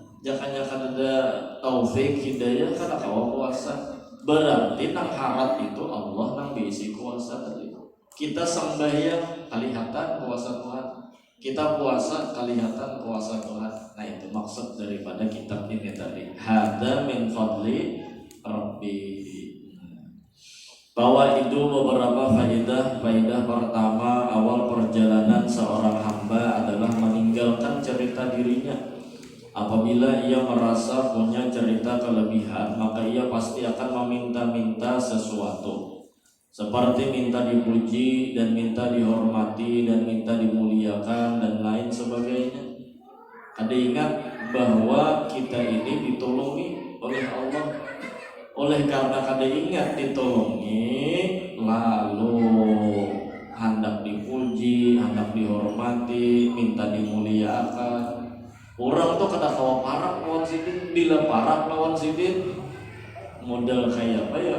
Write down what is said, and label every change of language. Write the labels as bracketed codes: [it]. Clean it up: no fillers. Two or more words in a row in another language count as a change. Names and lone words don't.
[bjn] Jakanya kada taufik hidayah, kada kawa puasa. Berarti nang harap itu Allah nang bisi kuasa tadi. Kita sembahyang kelihatan kuasa Tuhan, kita puasa kelihatan kuasa Tuhan. Nah itu maksud daripada kitab ini tadi. [ar] هذا من فضل ربي. [id] Bahwa itu beberapa faidah. Faidah pertama, awal perjalanan seorang hamba adalah meninggalkan cerita dirinya. Apabila ia merasa punya cerita kelebihan, maka ia pasti akan meminta-minta sesuatu, seperti minta dipuji dan minta dihormati dan minta dimuliakan dan lain sebagainya. [bjn] Ada ingat bahwa kita ini ditolongi oleh Allah. Oleh karena kada ingat ditolongi, lalu hendak dipuji, hendak dihormati, minta dimuliakan. Orang tuh kada kawa parak lawan sidin, bila parak lawan sidin model kayak apa ya?